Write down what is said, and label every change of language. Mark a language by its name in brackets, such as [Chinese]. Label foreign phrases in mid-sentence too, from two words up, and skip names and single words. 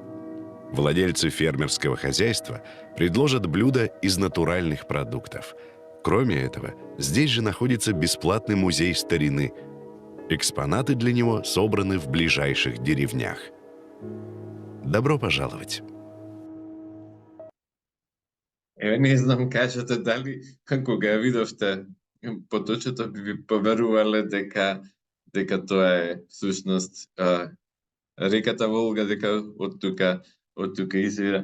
[Russian] Владельцы фермерского хозяйства предложат блюда из натуральных продуктов. Кроме этого, здесь же находится бесплатный музей старины. Экспонаты для него собраны в ближайших деревнях. Добро пожаловать! [Macedonian] Еве не знам, кажете дали кога ја видовте поточето би ви поверувале дека тоа е всушност реката Волга, дека од тука извира.